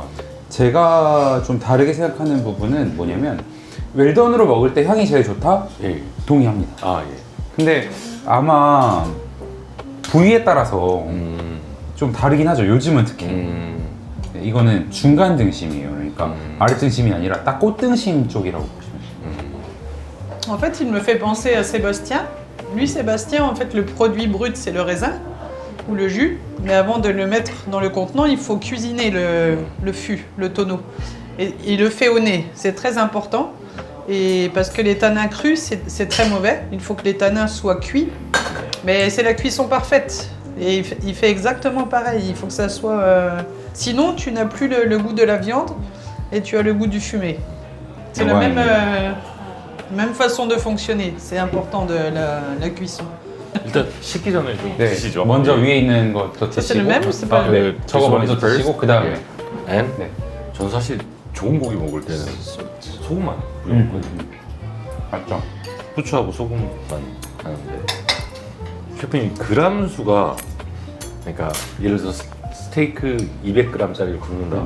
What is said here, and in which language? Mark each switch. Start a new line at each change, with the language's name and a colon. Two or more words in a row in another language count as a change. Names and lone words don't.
Korean: 제가 좀 다르게 생각하는 부분은 뭐냐면 웰던으로 먹을 때 향이 제일 좋다? 예. 동의합니다. 아 예. 근데 아마 부위에 따라서 좀 다르긴 하죠. 요즘은 특히. 이거는 중간 등심이에요. 그러니까 아래 등심이 아니라 딱 꽃등심 쪽이라고 보시면 돼요.
French: En fait, il me fait penser à Sébastien. Lui, Sébastien, en fait, le produit brut, c'est le raisin ou le jus. Mais avant de le mettre dans le contenant, il faut cuisiner le fût, le tonneau. Et il le fait au nez. C'est très important. Et parce que les tanins crus, c'est très mauvais. Il faut que les tanins soient cuits. Mais c'est la cuisson parfaite. Et il fait exactement pareil. Il faut que ça soit... Sinon, tu n'as plus le goût de la viande et tu as le goût du fumé. C'est la même façon de fonctionner. C'est important de la cuisson.
Korean: 일단 식기 전에 좀 네. 드시죠. 먼저 위에 있는 것도
French: Ça, c'est le
Korean: 드시고.
French: même ou c'est pas le même?
Korean: 네. 저거 먼저 드시고 그 다음에. And 네. 전 사실 좋은 고기 먹을 때는 소금만 뿌려먹거든요. 맞죠? 후추하고 소금만 하는데 셰프님 그람 수가 그러니까 예를 들어서 스테이크 200g짜리를 굽는다.